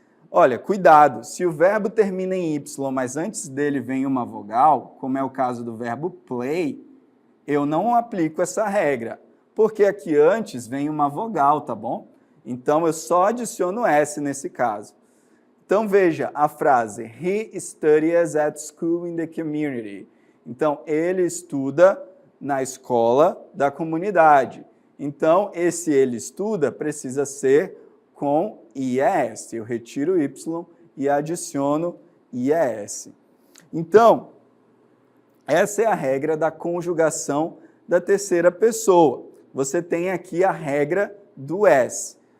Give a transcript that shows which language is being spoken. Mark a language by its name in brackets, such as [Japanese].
[Portuguese] Olha, cuidado, se o verbo termina em Y, mas antes dele vem uma vogal, como é o caso do verbo play, eu não aplico essa regra, porque aqui antes vem uma vogal, tá bom? Então, eu só adiciono S nesse caso. Então, veja a frase, [English] he studies at school in the community. [Portuguese] Então, ele estuda na escola da comunidade. Então, esse ele estuda precisa ser com IES. Eu retiro o Y e adiciono IES. Então, essa é a regra da conjugação da terceira pessoa. Você tem aqui a regra do S.